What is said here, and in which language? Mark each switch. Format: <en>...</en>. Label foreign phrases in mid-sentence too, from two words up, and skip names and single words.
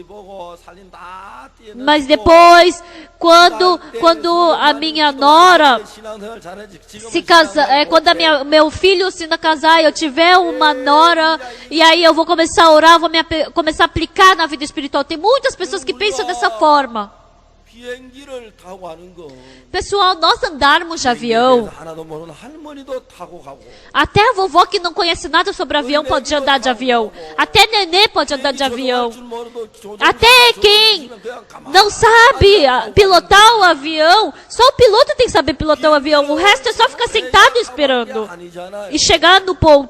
<pt>Mas depois, quando a minha nora se casa, quando meu filho se casar, eu tiver uma nora, e aí eu vou começar a orar, começar a aplicar na vida espiritual. Tem muitas pessoas que pensam dessa forma.</pt> <ko>비행기를 타고 하는 거.</ko> <pt>Pessoal, nós andarmos de avião,</pt> <ko>하나도 모르는 할머니도 타고 가고.</ko> <pt>até a vovó que não conhece nada sobre avião pode andar de avião. Até nenê pode andar de avião. Até quem não sabe pilotar o avião, só o piloto tem que saber pilotar o avião. O resto é só ficar sentado esperando e chegar no ponto.</pt>